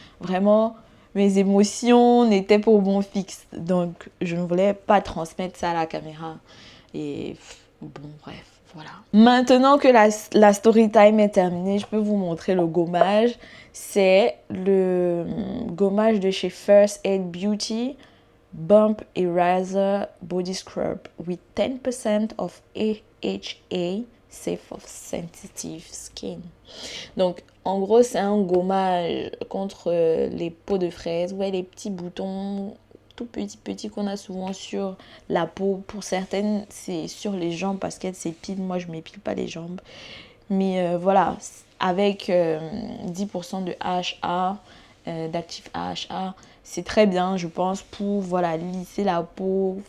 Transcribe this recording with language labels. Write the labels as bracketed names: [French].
[French] Vraiment, mes émotions n'étaient pas au bon fixe. Donc, je ne voulais pas transmettre ça à la caméra. Et bon, bref, voilà. Maintenant que la story time est terminée, je peux vous montrer le gommage. C'est le gommage de chez First Aid Beauty. [English] Bump Eraser Body Scrub with 10% of AHA, safe for sensitive skin. [French] Donc, en gros, c'est un gommage contre les peaux de fraise. Ouais, les petits boutons tout petits qu'on a souvent sur la peau. Pour certaines, c'est sur les jambes parce qu'elles s'épilent. Moi, je ne m'épile pas les jambes. Mais voilà, avec 10% de AHA, d'actifs AHA, c'est très bien, je pense, pour voilà, lisser la peau.